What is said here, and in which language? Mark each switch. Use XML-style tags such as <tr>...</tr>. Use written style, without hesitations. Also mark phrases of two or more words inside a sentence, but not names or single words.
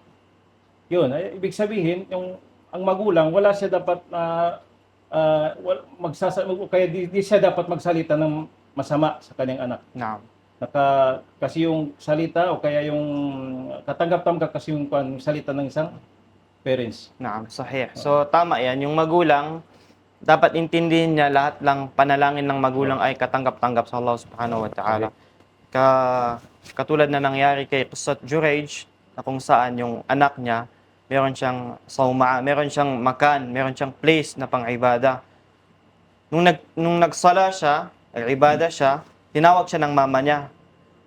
<tl>Yun, ibig sabihin, ang magulang, wala siya dapat kaya di siya dapat magsalita ng masama sa kanyang anak. Naam. Kasi yung salita o kaya yung katanggap-tanggap kasi yung salita ng isang parents.</tl> <ar>نعم، صحيح.</ar> <tl>So, tama yan. Yung magulang, dapat intindihin niya lahat lang panalangin ng magulang ay katanggap-tanggap sa Allah</tl> <ar>سبحانه وتعالى.</ar> <tl>Katulad na nangyari kay Qissat Jurayj, na kung saan yung anak niya, meron siyang sawma, meron siyang makan, meron siyang place na pang-ibada. Nung nagsala siya, ibada siya, tinawag siya ng mama niya.</tl>